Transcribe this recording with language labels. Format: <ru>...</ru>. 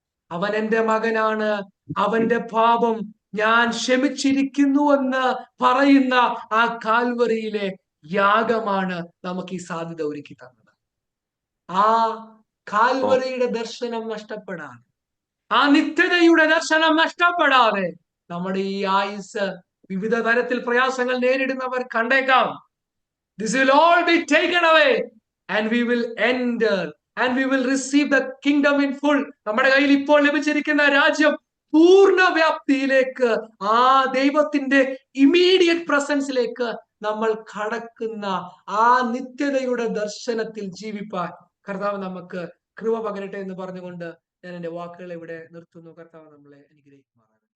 <ml>അവൻ എന്റെ മകനാണ്, അവന്റെ പാപം ഞാൻ ക്ഷമിച്ചിരിക്കുന്നുവെന്ന് പറയുന്ന ആ കാൽവറിയിലെ യാഗമാണ് നമുക്ക് ഈ സാധ്യത ഒരുക്കി തന്നത്. ആ കാൽവറിയുടെ ദർശനം നഷ്ടപ്പെടാതെ, ആ നിത്യതയുടെ ദർശനം നഷ്ടപ്പെടാതെ നമ്മുടെ ഈ ആയുസ് വിവിധ തരത്തിൽ പ്രയാസങ്ങൾ നേരിടുന്നവർ കണ്ടേക്കാം.</ml> <en>This will all be taken away and we will enter and we will receive the kingdom in full.</en> <ml>നമ്മുടെ കയ്യിൽ ഇപ്പോൾ ലഭിച്ചിരിക്കുന്ന രാജ്യം പൂർണ്ണ വ്യാപ്തിയിലേക്ക്, ആ ദൈവത്തിന്റെ ഇമ്മീഡിയറ്റ് പ്രസൻസിലേക്ക് നമ്മൾ കടക്കുന്ന ആ നിത്യതയുടെ ദർശനത്തിൽ ജീവിപ്പാൻ കർത്താവ് നമുക്ക് കൃപ പകരട്ടെ എന്ന് പറഞ്ഞുകൊണ്ട് ഞാൻ എന്റെ വാക്കുകൾ ഇവിടെ നിർത്തുന്നു. കർത്താവ് നമ്മളെ അനുഗ്രഹിക്കുമാറാകട്ടെ.</ml>